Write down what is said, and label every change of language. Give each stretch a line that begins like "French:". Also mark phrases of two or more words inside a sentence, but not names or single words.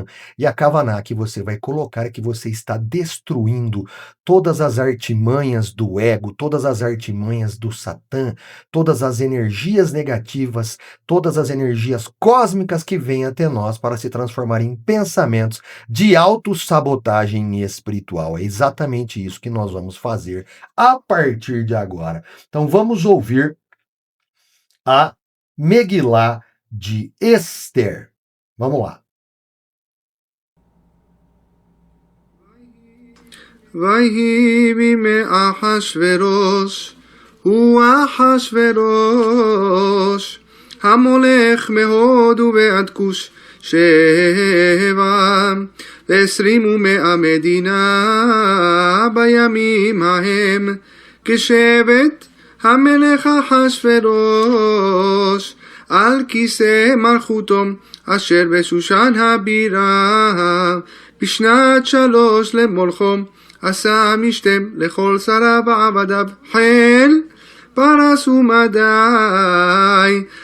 Portuguese: E a Kavaná que você vai colocar é que você está destruindo todas as artimanhas do ego, todas as artimanhas do Satã, todas as energias negativas, todas as energias cósmicas que vêm até nós para se transformar em pensamentos de autossabotagem espiritual. É exatamente isso que nós vamos fazer a partir de agora. Então vamos ouvir a Megilá de Esther. Vamos lá.
Hebrew: ויהי בימי אחשורוש, הוא אחשורוש, המולך מהודו ועד כוש 27 מדינה בימים ההם, כשבט המלך אחשורוש על כיסא מלכותו אשר בשושן הבירה, בשנת 3 למולכו עשה משתם לכל שריו ועבדיו חיל פרס ומדי,